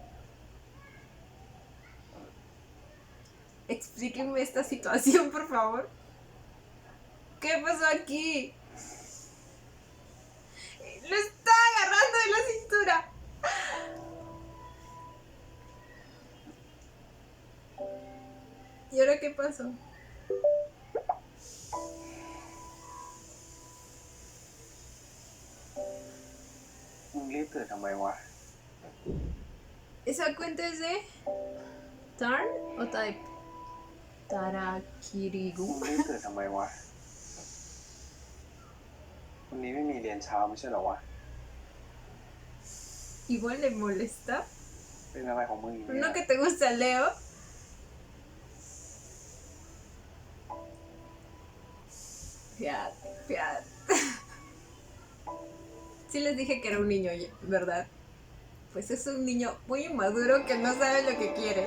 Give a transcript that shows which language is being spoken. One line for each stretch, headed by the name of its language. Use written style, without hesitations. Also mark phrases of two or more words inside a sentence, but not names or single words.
Spanish: Explíquenme esta situación, por favor. ¿Qué pasó aquí? Lo está agarrando de la cintura. ¿Y ahora qué pasó?
Thai: มึงรีบตื่นทำไมวะ
Spanish: ¿Esa cuenta es de Tarn o Type?
Thai: มึ Tarakirigu. งรีบตื่นทำไมวะ วันนี้ไม่มีเรียนเช้าไม่ใช่เหรอวะ
Spanish: Igual le molesta.
Thai: เป็นอะไรของมึงอีกเนี่ย
Spanish: ¿No que te gusta Leo? Fiat, fiat. Sí les dije que era un niño, ¿verdad? Pues es un niño muy inmaduro que no sabe lo que quiere.